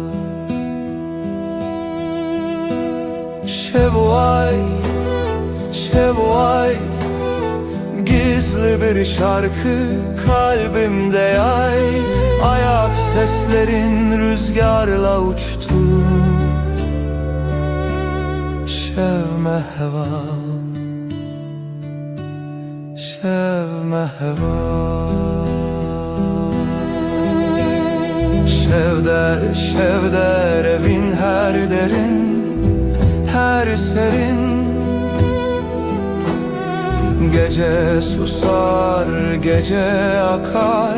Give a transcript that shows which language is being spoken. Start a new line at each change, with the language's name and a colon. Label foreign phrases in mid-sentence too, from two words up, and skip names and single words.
Turkish: Şevval, şevval, gizli bir şarkı kalbimde yay. Ayak seslerin rüzgarla uçtu.
Kurdish: Şevme heval, şevme heval.
Turkish: Şevder, şevder evin her derin, her serin. Gece susar, gece akar.